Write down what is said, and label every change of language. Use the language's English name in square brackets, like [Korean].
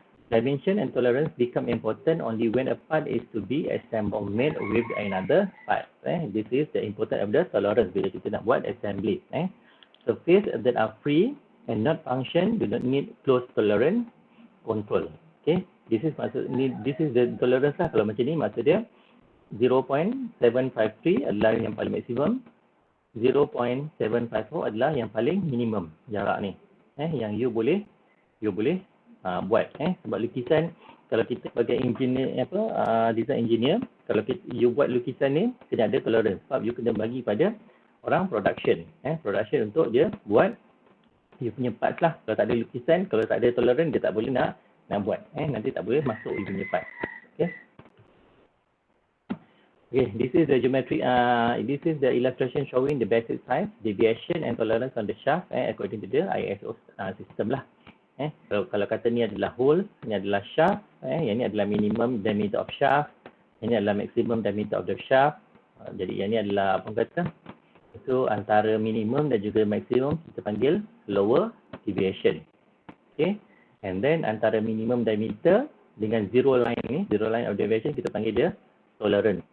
[English] Dimension and tolerance become important only when a part is to be assembled made with another part. This is the important of the tolerance [Malay] bila kita nak buat [English] assembly. Surface that are free and not function do not need close tolerance control. Okay, this is the tolerance lah. [Malay] Kalau macam ni maksud dia 0.753 adalah yang paling maksimum, 0.754 adalah yang paling minimum jarak ni. Yang you boleh buat. Sebab lukisan, kalau kita sebagai engineer design engineer, kalau you buat lukisan ni kena ada tolerance, sebab you kena bagi pada orang production, production untuk dia buat you punya parts lah. Kalau tak ada lukisan, kalau tak ada tolerance, dia tak boleh nak buat, nanti tak boleh masuk you punya part. [English] Okay, this is the geometry. This is the illustration showing the basic size, deviation, and tolerance on the shaft according to the ISO system lah. [Malay] Kalau kata ni adalah hole, ni adalah shaft, yang ni adalah [English] minimum diameter of shaft, [Malay] ini adalah [English] maximum diameter of the shaft. [Malay] Jadi yang ni adalah apa kata, itu antara minimum dan juga maksimum kita panggil lower deviation. Okay, and then antara minimum diameter dengan zero line ni, [English] zero line of deviation, [Malay] kita panggil dia tolerance.